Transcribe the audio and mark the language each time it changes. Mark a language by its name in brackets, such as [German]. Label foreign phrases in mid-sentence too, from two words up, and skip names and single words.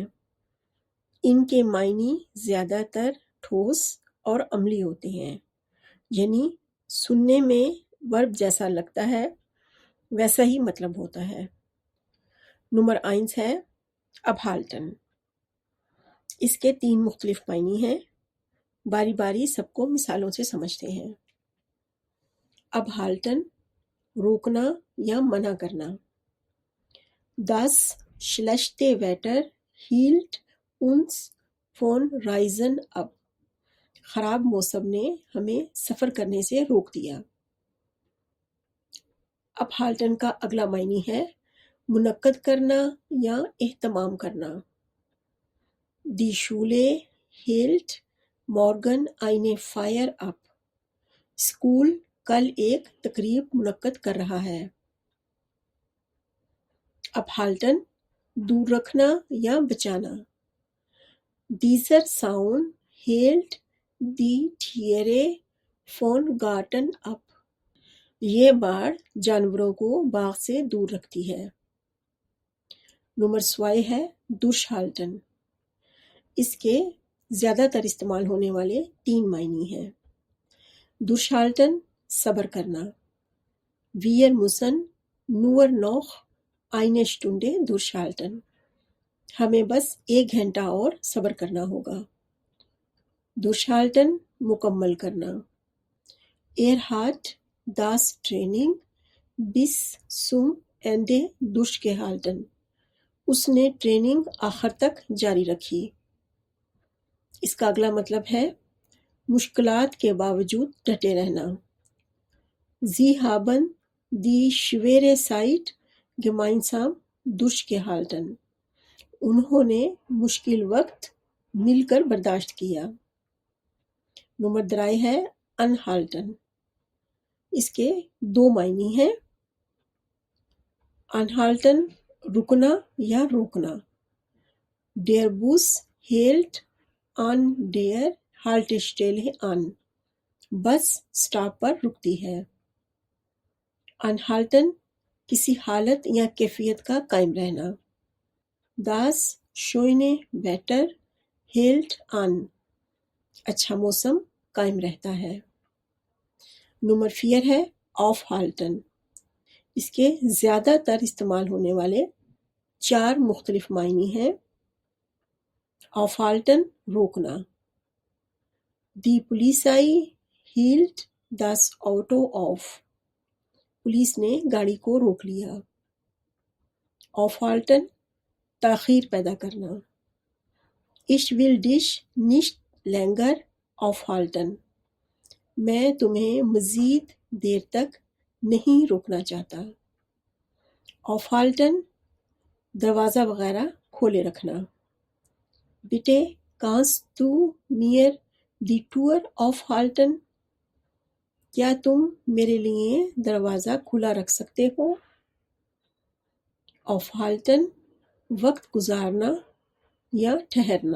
[Urdu] ان کے معنی زیادہ تر ٹھوس اور عملی ہوتے ہیں، یعنی سننے میں ورب جیسا لگتا ہے ویسا ہی مطلب ہوتا ہے۔ نمبر 1 ہے ابہالٹن۔ اس کے 3 مختلف معنی ہیں۔ باری باری سب کو مثالوں سے سمجھتے ہیں۔ ابہالٹن روکنا یا منع کرنا۔ [German] Das schlechte Wetter hielt uns von Reisen ab۔ [Urdu] خراب موسم نے ہمیں سفر کرنے سے روک دیا۔ ابہالٹن کا اگلا معنی ہے منعقد کرنا یا اہتمام کرنا۔ [German] Die Schule hält morgen eine Feier ab۔ [Urdu] اسکول کل ایک تقریب منعقد کر رہا ہے۔ ابہالٹن دور رکھنا یا بچانا۔ [German] Dieser Zaun hält die Tiere von Garten ab۔ [Urdu] یہ باڑ جانوروں کو باغ سے دور رکھتی ہے۔ نمبر 2 ہے durchhalten۔ اس کے زیادہ تر استعمال ہونے والے 3 معنی ہیں۔ durchhalten صبر کرنا۔ [German] Wir müssen nur noch eine Stunde durchhalten۔ [Urdu] ہمیں بس 1 گھنٹہ اور صبر کرنا ہوگا۔ durchhalten مکمل کرنا۔ [German] Er hat das Training bis zum Ende durchgehalten۔ [Urdu] اس نے ٹریننگ آخر تک جاری رکھی۔ اس کا اگلا مطلب ہے مشکلات کے باوجود ڈٹے رہنا۔ [German] Sie haben die schwere Zeit gemeinsam durchgehalten۔ [Urdu] انہوں نے مشکل وقت مل کر برداشت کیا۔ نمبر 3 ہے anhalten۔ اس کے 2 معنی ہیں۔ anhalten رکنا یا روکنا۔ [German] Der Bus hält an der Haltestelle an۔ [Urdu] بس سٹاپ پر رکتی ہے۔ anhalten کسی حالت یا کیفیت کا قائم رہنا۔ [German] Das schöne Wetter hält an۔ [Urdu] اچھا موسم قائم رہتا ہے۔ نمبر 4 ہے aufhalten۔ اس کے زیادہ تر استعمال ہونے والے 4 مختلف معنی ہیں۔ aufhalten روکنا۔ [German] Die Polizei hielt das Auto auf۔ [Urdu] پولیس نے گاڑی کو روک لیا۔ aufhalten تاخیر پیدا کرنا۔ [German] Ich will dich nicht länger aufhalten۔ [Urdu] میں تمہیں مزید دیر تک نہیں روکنا چاہتا۔ aufhalten دروازہ وغیرہ کھولے رکھنا۔ [German] Bitte kannst du mir die Tür aufhalten؟ [Urdu] کیا تم میرے لیے دروازہ کھلا رکھ سکتے ہو؟ aufhalten وقت گزارنا یا ٹھہرنا۔